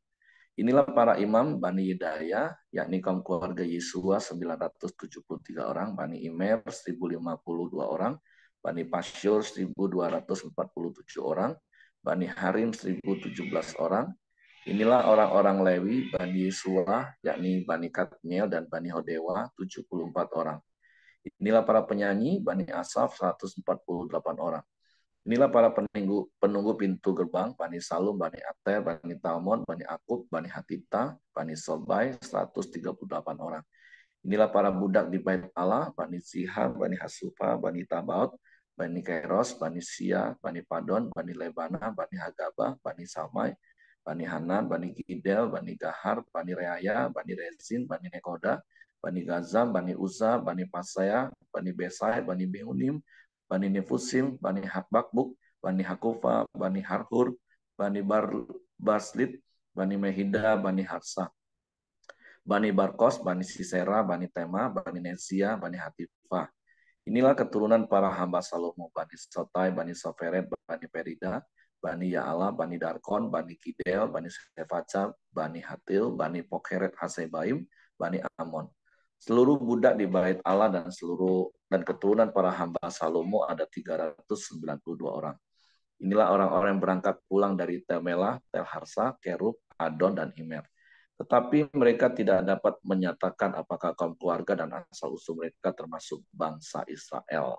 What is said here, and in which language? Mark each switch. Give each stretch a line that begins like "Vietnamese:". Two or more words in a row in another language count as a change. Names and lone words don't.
Indonesian: Inilah para imam Bani Yedaya, yakni kaum keluarga Yesua 973 orang, Bani Imer 1.052 orang, Bani Pasyur 1.247 orang, Bani Harim 1.017 orang. Inilah orang-orang Lewi, Bani Yesua, yakni Bani Kadmiel dan Bani Hodewa, 74 orang. Inilah para penyanyi, Bani Asaf, 148 orang. Inilah para penunggu pintu gerbang, Bani Salum, Bani Ater, Bani Talmon, Bani Akub, Bani Hatita, Bani Sobai, 138 orang. Inilah para budak di Bait Allah, Bani Zihar, Bani Hasufa, Bani Tabaut, Bani Kairos, Bani Sia, Bani Padon, Bani Lebana, Bani Hagaba, Bani Samai, Bani Hanan, Bani Gidel, Bani Gahar, Bani Reaya, Bani Rezin, Bani Nekoda, Bani Gazam, Bani Uza, Bani Pasaya, Bani Besai, Bani Behunim, Bani Nefusim, Bani Hakbakbuk, Bani Hakufa, Bani Harhur, Bani Baslit, Bani Mehida, Bani Harsa, Bani Barkos, Bani Sisera, Bani Tema, Bani Nesia, Bani Hatifah. Inilah keturunan para hamba Salomo, Bani Sotai, Bani Soferet, Bani Perida, Bani Ya'ala, Bani Darkon, Bani Kidel, Bani Sefaca, Bani Hatil, Bani Pokheret Hasebaim, Bani Amon. Seluruh budak di Bait Allah dan keturunan para hamba Salomo ada 392 orang. Inilah orang-orang yang berangkat pulang dari Tel-Melah, Tel-Harsa, Kerub, Adon, dan Imer. Tetapi mereka tidak dapat menyatakan apakah kaum keluarga dan asal-usul mereka termasuk bangsa Israel.